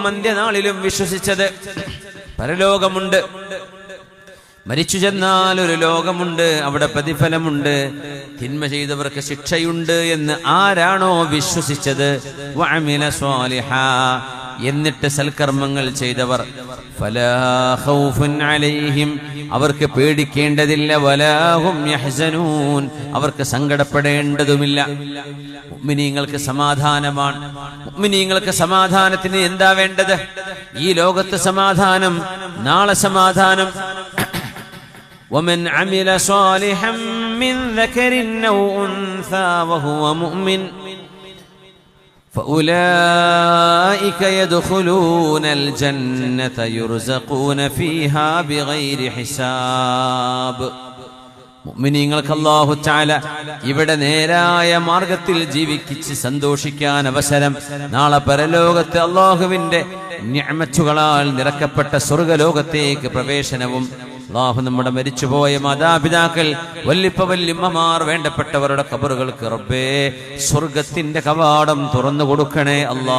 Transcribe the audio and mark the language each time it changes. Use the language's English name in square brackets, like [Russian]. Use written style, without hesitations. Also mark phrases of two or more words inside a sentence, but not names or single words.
[Malayalam] അന്ത്യനാളിലും വിശ്വസിച്ചത്, പരലോകമുണ്ട്, മരിച്ചു ചെന്നാൽ ഒരു ലോകമുണ്ട്, അവിടെ പ്രതിഫലമുണ്ട്, തിന്മ ചെയ്തവർക്ക് ശിക്ഷയുണ്ട് എന്ന് ആരാണോ വിശ്വസിച്ചത്, [Arabic] وعمل صالحا, [Malayalam] എന്നിട്ട് സൽക്കർമ്മങ്ങൾ ചെയ്തവർ, [Arabic] فلا خوف عليهم, [Malayalam] അവർക്ക് പേടിക്കേണ്ടതില്ല, [Arabic] ولا هم يحزنون, [Malayalam] അവർക്ക് സങ്കടപ്പെടേണ്ടതുമില്ല. മുഅ്മിനീങ്ങൾക്ക് സമാധാനമാണ്. മുഅ്മിനീങ്ങൾക്ക് സമാധാനത്തിന് എന്താ വേണ്ടത്? ഈ ലോകത്ത് സമാധാനം, നാളെ സമാധാനം. [Arabic] ومن عمل صالحا من ذكر أو أنثى وهو مؤمن فأولئك يدخلون الجنة يرزقون فيها بغير حساب. [Malayalam] മുഅ്മിനീങ്ങൾക്ക് [Arabic] الله تعالى [Malayalam] ഇവിടെ നേരായ മാർഗത്തിൽ ജീവിച്ച് സന്തോഷിക്കാൻ അവസരം, നാളെ പരലോകത്ത് അല്ലാഹുവിന്റെ നിഅമത്തുകളാൽ നിറക്കപ്പെട്ട സ്വർഗ്ഗലോകത്തേക്ക് പ്രവേശനവും. അല്ലാഹു നമ്മുടെ മരിച്ചുപോയ മാതാപിതാക്കൾ, വല്ലിപ്പ വല്ലിമ്മമാർ, വേണ്ടപ്പെട്ടവരുടെ ഖബറുകൾക്ക് റബ്ബേ സ്വർഗത്തിന്റെ കവാടം തുറന്നു കൊടുക്കണേ അല്ലാ.